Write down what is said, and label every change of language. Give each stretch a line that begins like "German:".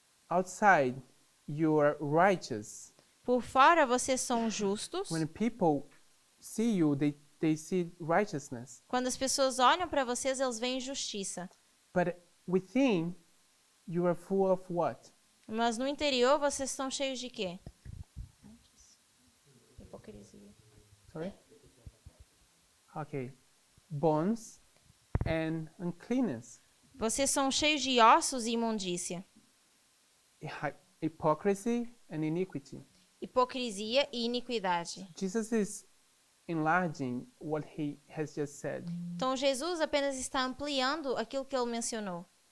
English: outside you are righteous.
Portuguese: Por fora vocês são justos.
English: When people see you, they see righteousness.
Portuguese: Quando as pessoas olham para vocês, eles veem justiça.
English: But within you are full of what?
Portuguese: Mas no interior vocês estão cheios de quê? Hipocrisia.
English: Sorry? Okay. Bones and uncleanness.
Portuguese: Vocês são cheios de ossos e imundícia,
English: Hypocrisy and iniquity.
Portuguese: hipocrisia e iniquidade.
English: Jesus is enlarging what he has just said.
Portuguese: Então Jesus apenas está ampliando aquilo que ele mencionou.